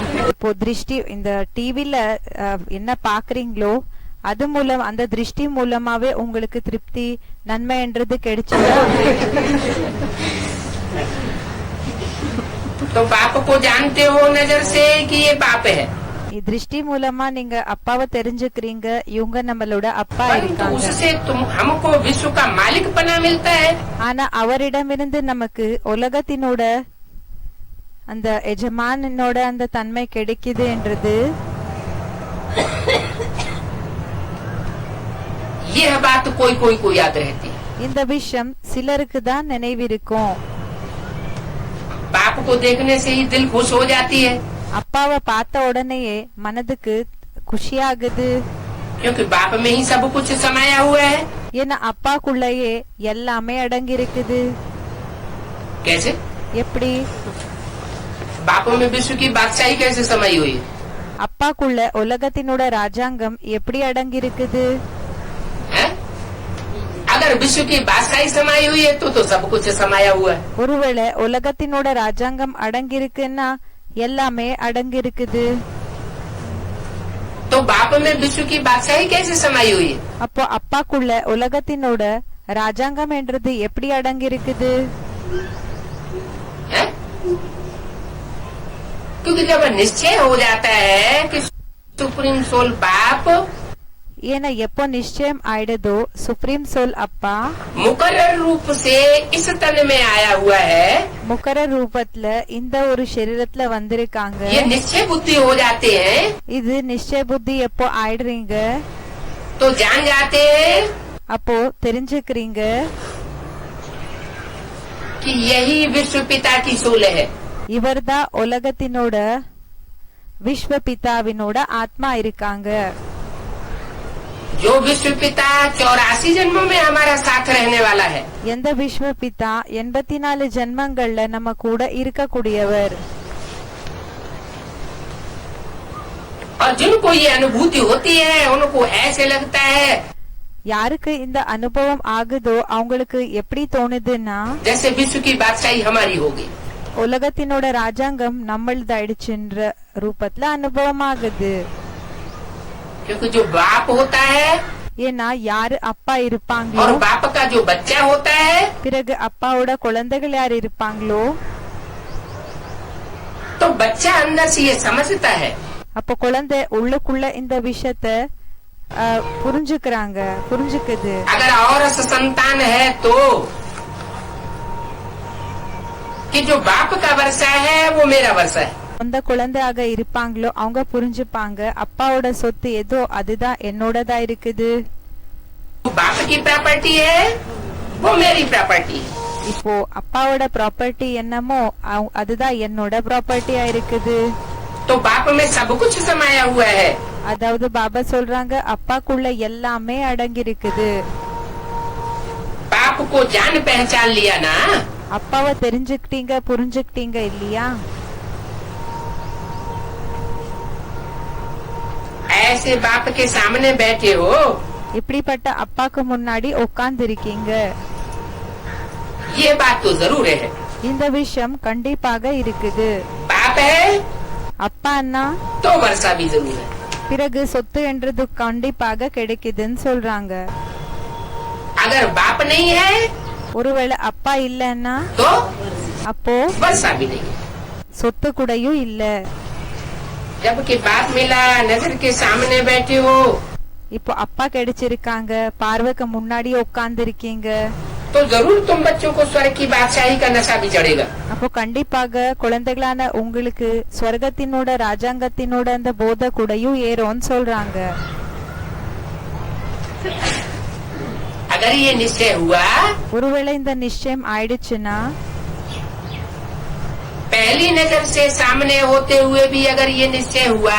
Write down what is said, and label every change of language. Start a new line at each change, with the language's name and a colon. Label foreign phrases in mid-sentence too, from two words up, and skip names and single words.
Tamil: இப்போ திருஷ்டி இந்த டிவில என்ன பாக்குறீங்களோ அது மூலம் அந்த திருஷ்டி மூலமாவே உங்களுக்கு திருப்தி நன்மை என்றது கிடைச்சதா?
Hindi: तो बाप को जानते हो नजर से कि ये बाप है,
Tamil: திருஷ்டி மூலமா நீங்க அப்பாவை தெரிஞ்சுக்கிறீங்க இவங்க நம்மளோட அப்பா
Hindi: परंतु
Tamil: இருக்காங்க.
Hindi: उससे तुम हमको विश्व का मालिक पना मिलता है।
Tamil: ஆனா அவரிடமிருந்து நமக்கு உலகத்தினோட அந்த எஜமானனோட அந்த தன்மை கிடைக்குது என்றது
Hindi: यह बात कोई कोई को याद रहती है।
Tamil: இந்த விஷயம் சிலருக்கு தான் நினைவிருக்கும்.
Hindi: बाप को देखने से ही दिल खुश हो जाती है,
Tamil: அப்பாவை பார்த்த உடனேயே மனதுக்கு குஷியாகுது.
Hindi: क्योंकि बाप में ही सब कुछ समाया हुआ है।
Tamil: ஏன்னா அப்பாக்குள்ளேயே எல்லாமே அடங்கி இருக்குது.
Hindi: कैसे?
Tamil: எப்படி?
Hindi: बाप में विश्व की बादशाही कैसे समाई हुई है?
Tamil: அப்பாக்குள்ள உலகத்தினோட ராஜாங்கம் எப்படி அடங்கி இருக்குது?
Hindi: हैं? अगर विश्व की बादशाही समाई हुई है तो सब कुछ समाया हुआ है।
Tamil: ஒருவேளை உலகத்தினோட ராஜாங்கம் அடங்கி இருக்குன்னா எல்லாமே அடங்கி இருக்குது.
Hindi: तो बाप में विश्व की बादशाही कैसे समाई हुई है?
Tamil: அப்போ அப்பாக்குள்ள உலகத்தினோட ராஜாங்கம் என்றது எப்படி அடங்கி இருக்குது?
Hindi: हैं? क्योंकि जब निश्चय हो जाता है कि
English: supreme soul
Hindi: बाप
Tamil: ஏன்னா எப்போ நிச்சயம் ஆயிடுதோ
English: supreme soul
Tamil: அப்பா
Hindi: मुकर्रर रूप से इस तन में आया हुआ है,
Tamil: முக்கர ரூபத்துல இந்த ஒரு சரீரத்துல வந்திருக்காங்க.
Hindi: ये निश्चय बुद्धि हो जाते हैं
Tamil: இது நிச்சய புத்தி எப்போ ஆயிடுறீங்க
Hindi: तो जान जाते हैं
Tamil: அப்போ தெரிஞ்சுக்கிறீங்க
Hindi: कि यही विश्व पिता की सोल है।
Tamil: இவர்தான் உலகத்தினோட விஸ்வ பிதாவினோட ஆத்மா இருக்காங்க.
Hindi: जो विश्व पिता 84 जन्मों में हमारा साथ रहने वाला है,
Tamil: எந்த விஸ்வ பிதா 84 ஜென்மங்கள்ல நம்ம கூட இருக்கக்கூடியவர்.
Hindi: और जिनको ये अनुभूति होती है उनको ऐसे लगता है
Tamil: யாருக்கு இந்த அனுபவம் ஆகுதோ அவங்களுக்கு எப்படி தோணுதுன்னா
Hindi: जैसे विश्व की बादशाही हमारी होगी।
Tamil: உலகத்தினோட ராஜாங்கம் நம்மளதாயிடுச்சுன்ற ரூபத்துல அனுபவம் ஆகுது.
Hindi: क्योंकि जो बाप होता है
Tamil: ஏன்னா யாரு அப்பா
Hindi: और
Tamil: இருப்பாங்களோ
Hindi: बाप का जो बच्चा होता है
Tamil: பிறகு அப்பாவோட குழந்தைகள் யார் இருப்பாங்களோ
Hindi: तो बच्चा अंदर से ये समझता है
Tamil: அப்ப குழந்தை உள்ளுக்குள்ள இந்த விஷயத்த புரிஞ்சுக்குது.
Hindi: अगर औरस संतान है तो कि जो बाप का वर्षा है वो मेरा वर्षा है।
Tamil: சொந்த குழந்தையாக இருப்பாங்களோ அவங்க புரிஞ்சுப்பாங்க அப்பாவோட சொத்து ஏதோ அதுதான் என்னோடதா இருக்குது.
Hindi: बाप की प्रॉपर्टी है वो मेरी प्रॉपर्टी है।
Tamil: இப்போ அப்பாவோட ப்ராப்பர்ட்டி என்னமோ அதுதான் என்னோட ப்ராப்பர்ட்டியா இருக்குது.
Hindi: तो बाप में सब कुछ समाया हुआ है।
Tamil: அதாவது பாபா சொல்றாங்க அப்பாக்குள்ள எல்லாமே அடங்கி இருக்குது.
Hindi: बाप को जान पहचान लिया ना,
Tamil: அப்பாவை தெரிஞ்சுக்கிட்டீங்க புரிஞ்சுக்கிட்டீங்க இல்லையா?
Hindi: ऐसे बाप के सामने बैठे हो,
Tamil: இப்படிப்பட்ட அப்பாக்கு முன்னாடி உட்கார்ந்து இருக்கீங்க.
Hindi: ये बात तो जरूर है।
Tamil: இந்த விஷயம் கண்டிப்பாக இருக்குது.
Hindi: बाप है
Tamil: அப்பா அண்ணா
Hindi: तो वर्षा भी जरूर है।
Tamil: பிறகு சொத்து என்றது கண்டிப்பாக கிடைக்குதுன்னு சொல்றாங்க.
Hindi: अगर बाप नहीं है
Tamil: ஒருவேளை அப்பா இல்லன்னா
Hindi: तो
Tamil: அப்போ
Hindi: वर्षा भी नहीं है।
Tamil: சொத்து கூடயும் இல்ல.
Hindi: जबकि बाप मिला, नजर के सामने बैठे हो,
Tamil: இப்போ அப்பா கிடைச்சிருக்காங்க, பார்வைக்கு முன்னாடி உட்கார்ந்து இருக்கீங்க,
Hindi: तो जरूर तुम बच्चों को स्वर्ग की बादशाही का नशा भी चढ़ेगा।
Tamil: அப்போ கண்டிப்பாக குழந்தைகளான உங்களுக்கு ஸ்வர்கத்தினோட ராஜாங்கத்தினோட அந்த போதை கூடயும் ஏறும்னு சொல்றாங்க.
Hindi: अगर ये निश्चय हुआ,
Tamil: ஒருவேளை இந்த நிச்சயம் ஆயிடுச்சுன்னா
Hindi: पहली नजर से सामने होते हुए भी अगर ये निश्चय हुआ,